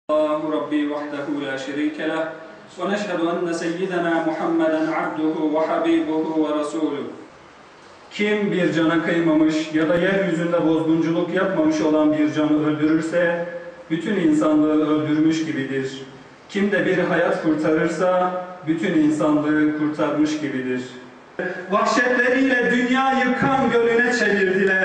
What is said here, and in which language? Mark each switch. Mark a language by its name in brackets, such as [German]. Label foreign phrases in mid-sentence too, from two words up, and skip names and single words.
[Arabic] الله ربي وحده لا شريك له ونشهد أن سيدنا محمدا عبده وحبيبه ورسوله. [Turkish] Kim bir cana kıymamış ya da yeryüzünde bozgunculuk yapmamış olan bir canı öldürürse bütün insanlığı öldürmüş gibidir. Kim de bir hayat kurtarırsa bütün insanlığı kurtarmış gibidir. Vahşetleriyle dünyayı kan gölüne çevirdiler.